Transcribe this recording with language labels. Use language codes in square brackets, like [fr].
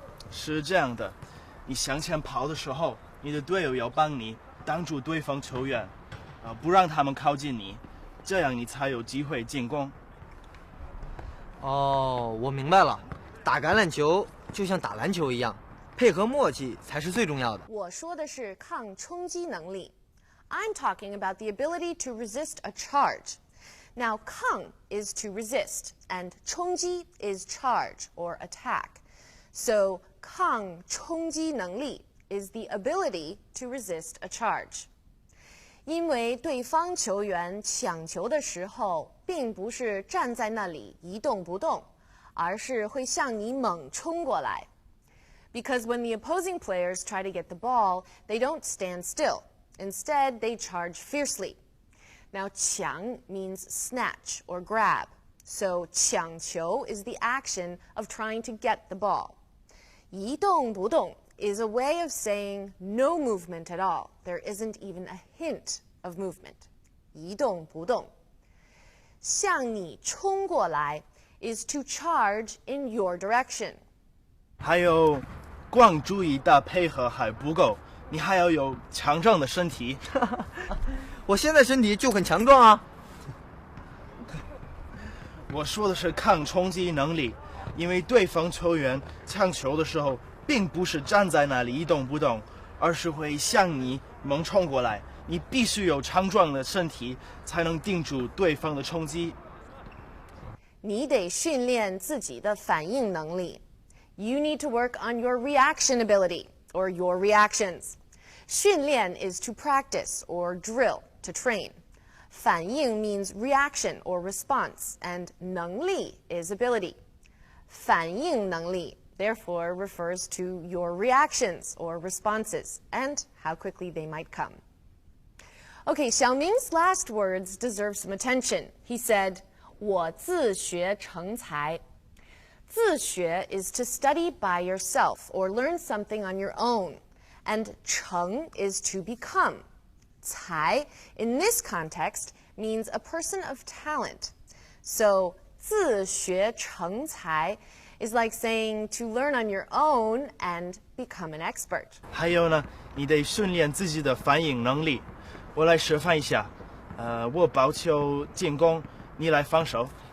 [zh] 是这样的，你向前跑的时候，你的队友要帮你挡住对方球员，不让他们靠近你，这样你才有机会进攻。哦，我明白了，打橄榄球就像打篮球一样，配合默契才是最重要的。我说的是抗冲击能力。 [en] I'm talking about the ability to resist a charge. Now, 抗 is to resist, and 冲击 is charge or attack. So, 抗冲击能力 is the ability to resist a charge. [zh] 因为对方球员抢球的时候，并不是站在那里一动不动，而是会向你猛冲过来。 [en] Because when the opposing players try to get the ball, they don't stand still. Instead, they charge fiercely. Now, 抢 means snatch or grab. So, 抢球 is the action of trying to get the ball. [zh] 一动不动 [en] is a way of saying no movement at all. There isn't even a hint of movement. [zh] 一动不动。向你冲过来 [en] is to charge in your direction. [zh] 还有，光注意打配合还不够，你还要有强壮的身体。我现在身体就很强壮啊。我说的是抗冲击能力，因为对方球员抢球的时候，并不是站在那里一动不动，而是会向你猛冲过来。你必须有强壮的身体，才能顶住对方的冲击。你得训练自己的反应能力。 [en] You need to work on your reaction ability, or your reactions. 训练 is to practice or drill, to train. 反应 means reaction or response, and 能力 is ability. 反应能力 therefore refers to your reactions or responses and how quickly they might come. Okay, Xiaoming's last words deserve some attention. He said, [zh] 我自学成才。 [en] 自学 is to study by yourself or learn something on your own. And 成 is to become. 才 in this context means a person of talent. So 自学成才 is like saying to learn on your own and become an expert. [zh] 还有呢，你得训练自己的反应能力。我来示范一下，我保球进攻，你来防守。